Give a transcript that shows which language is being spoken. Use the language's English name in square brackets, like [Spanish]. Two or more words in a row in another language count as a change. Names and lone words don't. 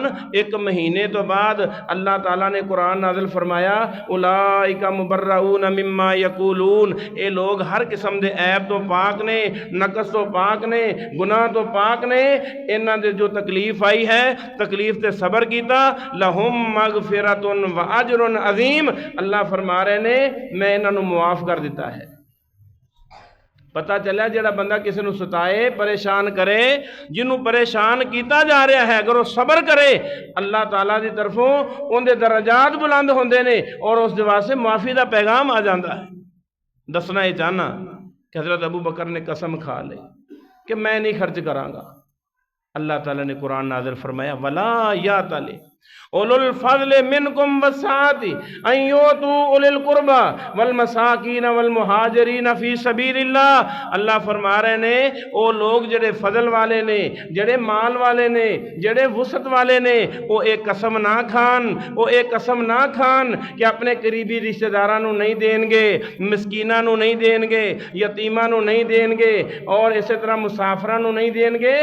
[Punjabi] 1 مہینے تو بعد اللہ تعالیٰ نے قرآن نازل فرمایا، [Arabic] اولئک مبرؤون مما یقولون، [Punjabi] اے لوگ ہر قسم دے عیب تو پاک نے، نقص تو پاک نے، گناہ تو پاک نے۔ انہاں دے جو تکلیف آئی ہے، تکلیف تے صبر کیتا، [Arabic] لہم مغفرۃ و اجر عظیم، [Punjabi] اللہ فرما رہے نے میں انہوں نے معاف کر دیتا ہے۔ پتہ چلیا جڑا بندہ کسی نو ستائے پریشان کرے جنوں پریشان کیتا جا رہا ہے اگر وہ صبر کرے اللہ تعالیٰ دی طرفوں ان دے درجات بلند ہوندے نے اور اس دے واسطے معافی دا پیغام آ جاندا ہے۔ دسنا یہ چاہنا کہ حضرت ابو بکر نے قسم کھا لی کہ میں نہیں خرچ کراں گا۔ اللہ تعالیٰ نے قرآن نازل فرمایا [Arabic] وَلَا يَأْتَلِ اولو الفضل منکم والسعۃ ان یؤتوا اولی القربى والمساکین والمہاجرین فی سبیل اللہ۔ [Punjabi] اللہ فرما رہے نے او لوگ جڑے فضل والے نے، جڑے مال والے نے، جڑے وسعت والے نے، وہ ایک قسم نہ کھان، وہ ایک قسم نہ کھان کہ اپنے قریبی رشتہ داراں نو نہیں دین گے، مسکیناں نو نہیں دین گے، یتیماں نو نہیں دین گے، اور اسی طرح مسافراں نو نہیں دین گے۔